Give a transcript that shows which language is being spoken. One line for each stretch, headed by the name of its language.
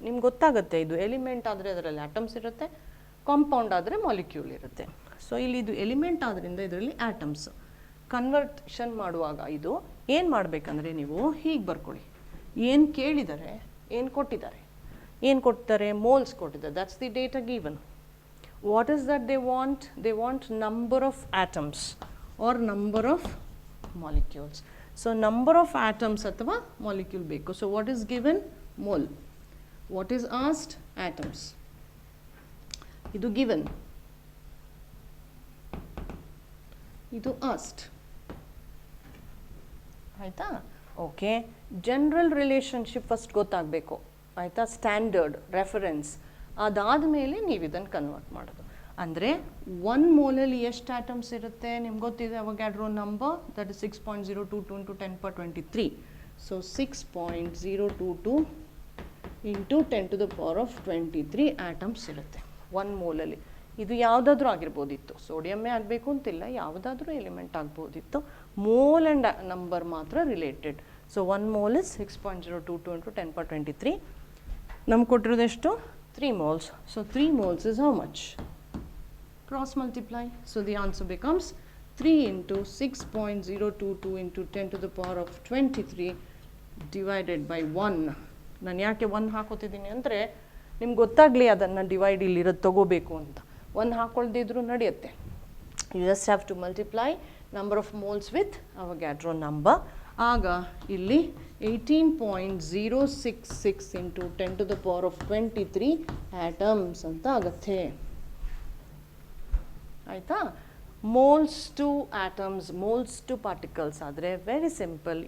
Kannada: ನಿಮ್ಗೆ ಗೊತ್ತಾಗುತ್ತೆ, ಇದು ಎಲಿಮೆಂಟ್ ಆದರೆ ಅದರಲ್ಲಿ ಆಟಮ್ಸ್ ಇರುತ್ತೆ, ಕಾಂಪೌಂಡ್ ಆದರೆ ಮಾಲಿಕ್ಯೂಲ್ ಇರುತ್ತೆ. ಸೊ ಇಲ್ಲಿ ಇದು ಎಲಿಮೆಂಟ್ ಆದ್ದರಿಂದ ಇದರಲ್ಲಿ ಆಟಮ್ಸ್. ಕನ್ವರ್ಷನ್ ಮಾಡುವಾಗ ಇದು ಏನು ಮಾಡಬೇಕಂದ್ರೆ ನೀವು ಹೀಗೆ ಬರ್ಕೊಳ್ಳಿ. ಏನು ಕೇಳಿದ್ದಾರೆ, ಏನು ಕೊಟ್ಟಿದ್ದಾರೆ, ಏನು ಕೊಡ್ತಾರೆ, ಮೋಲ್ಸ್ ಕೊಟ್ಟಿದ್ದಾರೆ.
English: That's the data given. What is that they want? They want number of atoms or number of molecules. So number of atoms
Kannada: athava
English: molecule
Kannada: beku.
English: So what is given? Mole. What is asked? Atoms.
Kannada: Idu
English: given.
Kannada: Idu
English: asked.
Kannada: Aita? Okay.
English: General relationship first
Kannada: ಗೊತ್ತಾಗಬೇಕು, ಆಯಿತಾ? Standard reference ಅದಾದ ಮೇಲೆ ನೀವು ಇದನ್ನು convert ಮಾಡೋದು. ಅಂದರೆ 1 ಮೋಲಲ್ಲಿ ಎಷ್ಟು atoms ಇರುತ್ತೆ ನಿಮ್ಗೆ ಗೊತ್ತಿದೆ, ಅವೊಗಡ್ರೋ number,
English: That is 6.022 into 10 power 23.
Kannada: So
English: 6.022 into 10 to the power of 23
Kannada: atoms ಇರುತ್ತೆ 1 ಮೋಲಲ್ಲಿ. ಇದು ಯಾವುದಾದ್ರೂ ಆಗಿರ್ಬೋದಿತ್ತು, ಸೋಡಿಯಮ್ಮೇ ಆಗಬೇಕು ಅಂತಿಲ್ಲ, ಯಾವುದಾದ್ರೂ ಎಲಿಮೆಂಟ್ ಆಗ್ಬೋದಿತ್ತು. ಮೋಲ್ ಆ್ಯಂಡ್ ನಂಬರ್ ಮಾತ್ರ related.
English: So 1 mole is 6.022 into 10 power 23.
Kannada: ನಮ್ಗೆ ಕೊಟ್ಟಿರೋದೆಷ್ಟು?
English: 3 moles. So 3 moles is how much? Cross multiply. So the answer becomes 3 into 6.022 into 10 to the power of 23 divided by 1.
Kannada: ನಾನು ಯಾಕೆ 1 ಹಾಕೋತಿದ್ದೀನಿ ಅಂದರೆ ನಿಮ್ಗೆ ಗೊತ್ತಾಗಲಿ ಅದನ್ನು ಡಿವೈಡ್ ಇಲ್ಲಿರೋದು ತಗೋಬೇಕು ಅಂತ. 1 ಹಾಕೊಳ್ದಿದ್ರೂ ನಡೆಯುತ್ತೆ.
English: You just have to multiply number of moles with Avogadro number.
Kannada: ಆಗ ಇಲ್ಲಿ
English: 18.066 into 10 to the power of 23
Kannada: atoms ಅಂತ ಆಗುತ್ತೆ, ಆಯಿತಾ?
English: moles to atoms, moles to particles
Kannada: ಆದರೆ
English: Very simple.